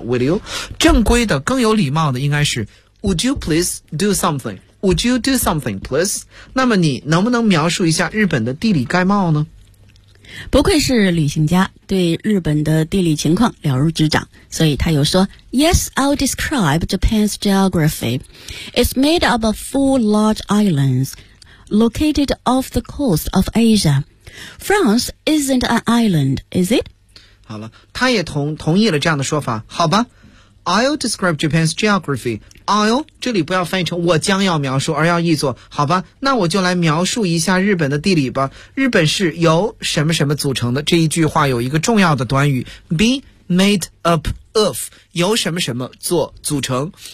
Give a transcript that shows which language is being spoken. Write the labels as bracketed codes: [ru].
[en] Will you? [zh] 正规的更有礼貌的应该是 [en] Would you please do something? Would you do something please? [zh] 那么你能不能描述一下日本的地理概貌呢？不愧是旅行家，对日本的地理情况了如指掌，所以他又说 [en] Yes, I'll describe Japan's geography. It's made up of four large islands located off the coast of Asia. France isn't an island, is it? [zh] 好了，他也同意了这样的说法。好吧， [en] I'll describe Japan's geography. [zh] I'll 这里不要翻译成我将要描述，而要译作好吧，那我就来描述一下日本的地理吧。日本是由什么什么组成的，这一句话有一个重要的短语 [en] be made up of， [zh] 由什么什么做组成。